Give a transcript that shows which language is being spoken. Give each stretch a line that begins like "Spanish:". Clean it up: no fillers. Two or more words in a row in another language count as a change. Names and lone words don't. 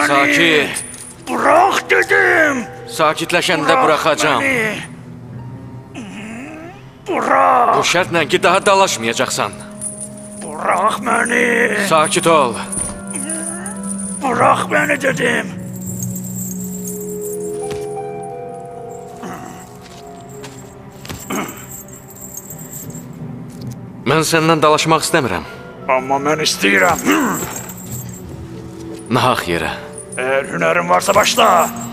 Azerbaijani: Sakit.
Turkish: Bırak dedim.
Azerbaijani: Sakitləşəndə buraxacam.
Turkish: Beni. Bırak.
Azerbaijani: Bu şərtlə ki, daha dalaşmayacaqsan.
Turkish: Bırak beni.
Azerbaijani: Sakit ol.
Turkish: Bırak beni dedim.
Azerbaijani: Mən səndən dalaşmaq istəmirəm.
Turkish: Ama ben istəyirəm.
Azerbaijani: Nahaq yerə.
Turkish: Eğer hünerin varsa başla.